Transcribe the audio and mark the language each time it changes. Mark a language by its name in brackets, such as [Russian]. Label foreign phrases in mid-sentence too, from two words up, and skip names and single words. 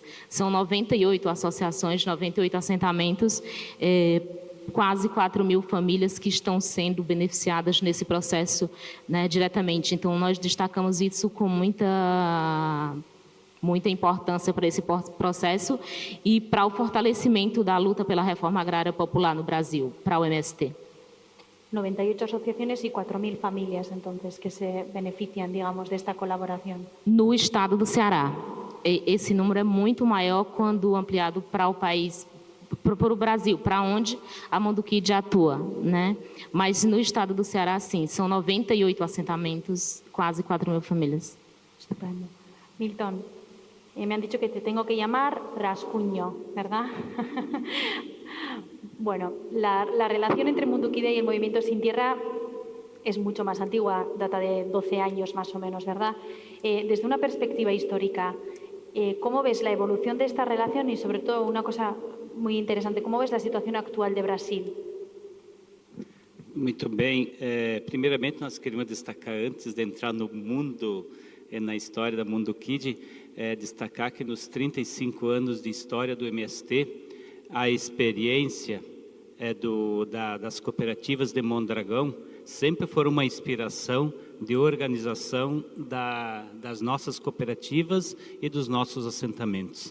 [Portuguese] São 98 associações, 98 assentamentos, quase 4.000 famílias que estão sendo beneficiadas nesse processo, né, diretamente. Então, nós destacamos isso com muita importância para esse processo e para o fortalecimento da luta pela reforma agrária popular no Brasil, para o MST. [Spanish] 98 asociaciones y 4.000 familias, entonces, que se benefician, digamos, de esta colaboración. [Portuguese] No estado do Ceará. Esse número é muito maior quando ampliado para o país, para o Brasil, para onde a Mundo Kide atua, né? Mas no estado do Ceará, sim, são 98 assentamentos, quase 4.000 famílias. [Spanish] Estupendo. Milton, Me han dicho que te tengo que llamar Rascuño, ¿verdad? Bueno, la relación entre Mundukide y el Movimiento Sin Tierra es mucho más antigua, data de 12 años más o menos, ¿verdad? Desde una perspectiva histórica, ¿cómo ves la evolución de esta relación y, sobre todo, una cosa muy interesante, cómo ves la situación actual de Brasil? [Portuguese] Muito bem. Primeiramente, nós queremos destacar, antes de entrar no mundo, na história da Mundukid, destacar que nos 35 anos de história do MST, a experiência das cooperativas de Mondragão sempre foi uma inspiração de organização das nossas cooperativas e dos nossos assentamentos.